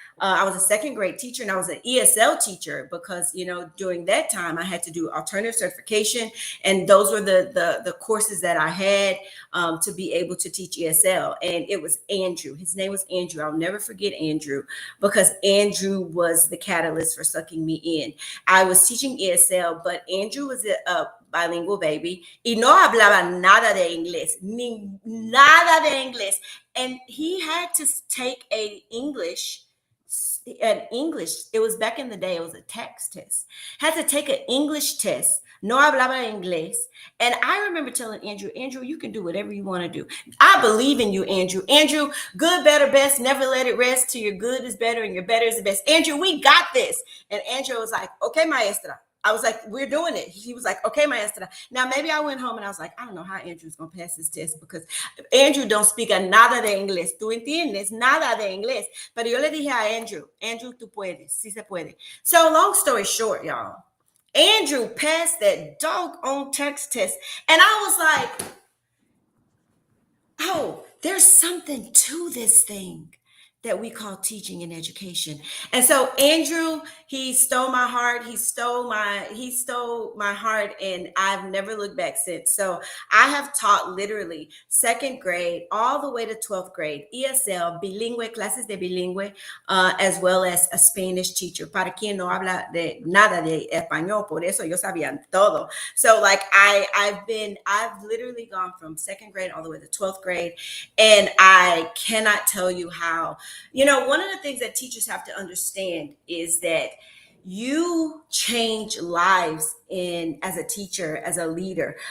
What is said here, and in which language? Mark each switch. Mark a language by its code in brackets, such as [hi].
[en] I was a second grade teacher and I was an ESL teacher because, during that time I had to do alternative certification. And those were the courses that I had to be able to teach ESL. And it was Andrew. His name was Andrew. I'll never forget Andrew, because Andrew was the catalyst for sucking me in. I was teaching ESL, but Andrew was a bilingual baby [es] y no hablaba nada de inglés, [en] nada de inglés. And he had to take an English, it was back in the day, it was a text test. Had to take an English test. [es] No hablaba inglés. [en] And I remember telling Andrew, you can do whatever you want to do. I believe in you, Andrew. Andrew, good, better, best, never let it rest till your good is better and your better is the best. Andrew, we got this. And Andrew was like, okay, maestra. I was like, we're doing it. He was like, okay, maestra. Now, maybe I went home and I was like, I don't know how Andrew's going to pass this test, because Andrew don't speak a [es] nada de inglés. Tú entiendes, nada de inglés. Pero yo le dije a Andrew, tú puedes, sí se puede. [en] So long story short, y'all, Andrew passed that doggone text test. And I was like, oh, there's something to this thing that we call teaching and education. And so Andrew, he stole my heart. He stole my heart, and I've never looked back since. So I have taught literally second grade all the way to 12th grade, ESL, [es] bilingüe, clases de bilingüe, [en] as well as a Spanish teacher. [es] Para quien no habla de nada de español, por eso yo sabía todo. [en] So like I've literally gone from second grade all the way to 12th grade, and I cannot tell you how. One of the things that teachers have to understand is that you change lives as a teacher, as a leader.